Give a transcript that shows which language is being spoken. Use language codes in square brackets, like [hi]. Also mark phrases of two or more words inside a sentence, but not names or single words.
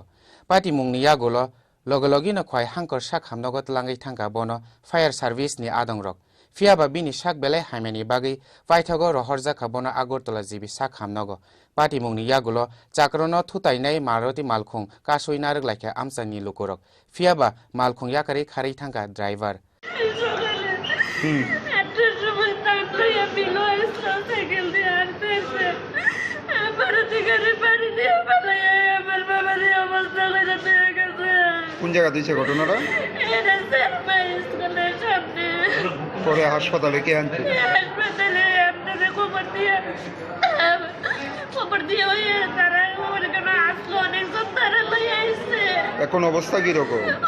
[trp] Pati mungni yagulo logologi no khwai hankor sak hamnogot langai thangka bono [en] fire service [trp] ni adongrok fiaba bini sak bele haimeni bagi paithago rohorja khabono agortola jibi sak hamnogo pati mungni yagulo chakrono thutainai maruti malkhung kasoi narek laikha amsani lukorok fiaba malkhung yakari khari thangka driver [bn] কোন জায়গা দিয়েছে ঘটনাটা পরে হাসপাতালে কে আনছে এখন অবস্থা কিরকম